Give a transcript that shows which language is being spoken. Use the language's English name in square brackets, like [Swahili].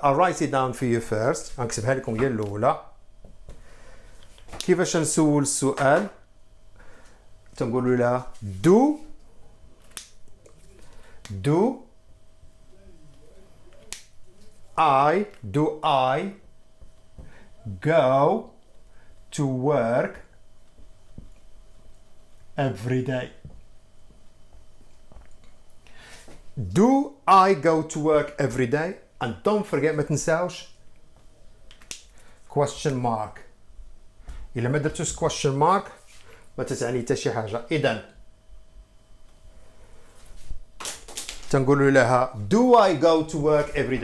[English] I'll write it down for you first. [Arabic] غنكتبها لكم هي الأولى. كيفاش نسول السؤال؟ تنقولوا لها [English] do I go to work every day. Do I go to work every day? And don't forget [Arabic] ما تنساوش [English] question mark. [Arabic] إلا ما درتوش [English] question mark [Arabic] ما تتعني حتى شي حاجة. إذن تنقولوا لها [English] do I go to work every day.